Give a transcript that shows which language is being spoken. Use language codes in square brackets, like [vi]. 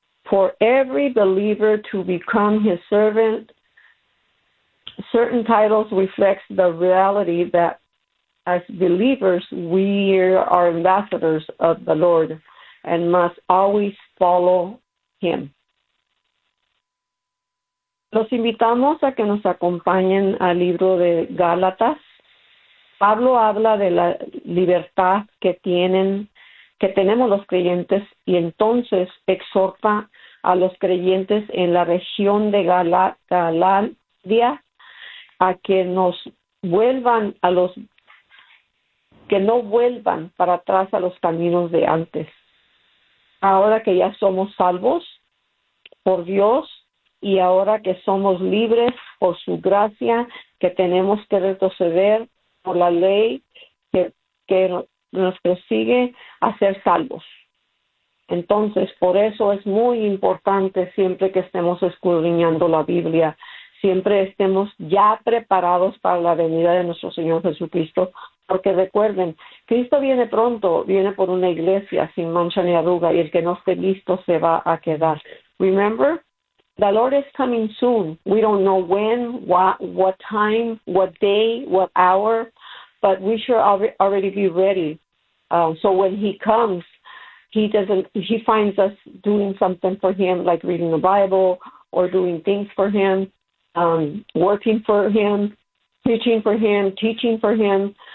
[en] For every believer to become his servant, certain titles reflect the reality that as believers, we are ambassadors of the Lord and must always follow him. [es] Los invitamos a que nos acompañen al libro de Gálatas. Pablo habla de la libertad que tienen, que tenemos los creyentes, y entonces exhorta a los creyentes en la región de Galacia a que nos vuelvan a los, que no vuelvan para atrás a los caminos de antes. Ahora que ya somos salvos por Dios, y ahora que somos libres por su gracia, que tenemos que retroceder por la ley que nos persigue a ser salvos. Entonces, por eso es muy importante siempre que estemos escudriñando la Biblia, siempre estemos ya preparados para la venida de nuestro Señor Jesucristo, porque recuerden, Cristo viene pronto, viene por una iglesia sin mancha ni arruga, y el que no esté listo se va a quedar. [en] Remember, the Lord is coming soon. We don't know when, what time, what day, what hour, but we should already be ready. So when he comes, he finds us doing something for him, like reading the Bible or doing things for him, working for him, preaching for him, teaching for him.